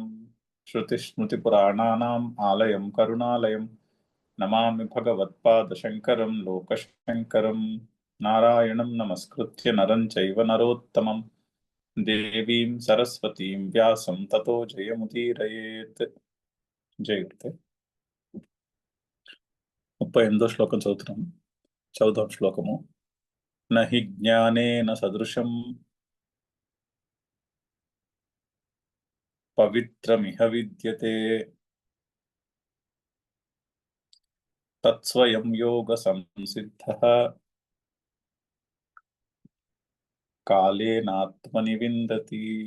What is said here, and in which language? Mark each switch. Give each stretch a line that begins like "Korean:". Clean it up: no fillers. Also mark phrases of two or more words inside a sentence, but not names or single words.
Sanskrit: श्रुतिस्मृतिपुराणानाम् आलयं करुणालयं नमामि भगवत्पादशङ्करं लोकशङ्करम्। नारायणं नमस्कृत्य नरं चैव नरोत्तमं देवीं सरस्वतीं व्यासं ततो जयमुदीरयेत्।
Telugu: జయగురుతే 38వ శ్లోకం చదువుతున్నాం. చదువుదాం శ్లోకము.
Sanskrit: నహి జ్ఞానేన సదృశం పవిత్రమిహ విద్యతే తత్స్వయం యోగ సంసిద్ధః కాలేనాత్మని విందతి.